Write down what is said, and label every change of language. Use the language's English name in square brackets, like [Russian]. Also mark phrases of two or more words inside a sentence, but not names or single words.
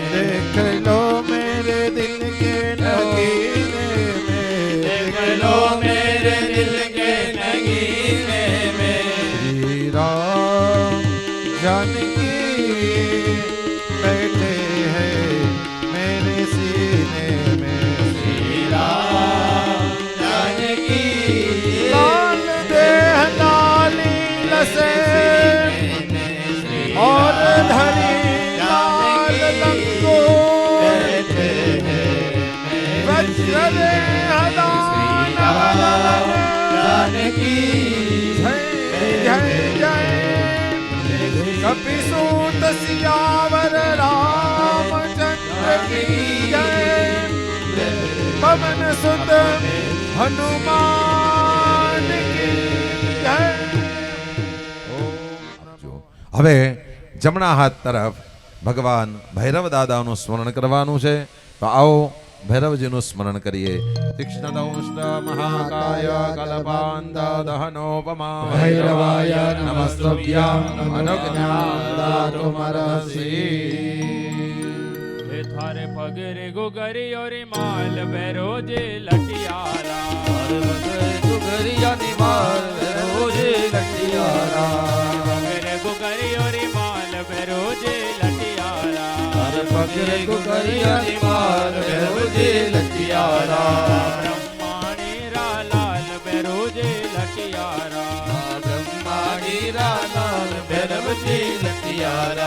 [Hindi] देख लो मेरे दिल के नगीने में, देख लो मेरे दिल के नगीने में, श्री राम जानकी बैठे हैं मेरे सीने में, श्री राम जानकी लाल देह लाली लसे और धरी लाल लंगोट, बैठे हैं वज्र हदान हदान जानकी जय जय कपिसूत सियावर रामचंद्र की जय, पवन सुत हनुमान की जय। [Gujarati] હવે જમણા હાથ તરફ ભગવાન ભૈરવ દાદાનું સ્મરણ કરવાનું છે, તો આવો ભૈરવજીનું સ્મરણ કરીએ. [Sanskrit] તીક્ષ્ણદંષ્ટ મહાકાય કલ્પાંત દહનોપમા ભૈરવાય નમસ્તુભ્યં અનુજ્ઞાદાતુમરસી. [Marwari (India)] हे थारे पगरे गुगरी और माल भैरो जे लटियारा, घरिया नी मार रोजे लटियारा, पगरे गुगरी और माल भैरो जे लटियारा, पगरे घरिया नी मार रोजे लटियारा, ब्रह्माणी रा लाल भैरो जे लटियारा, બ્રહ્માણી लाल भैरवजी लटियारा,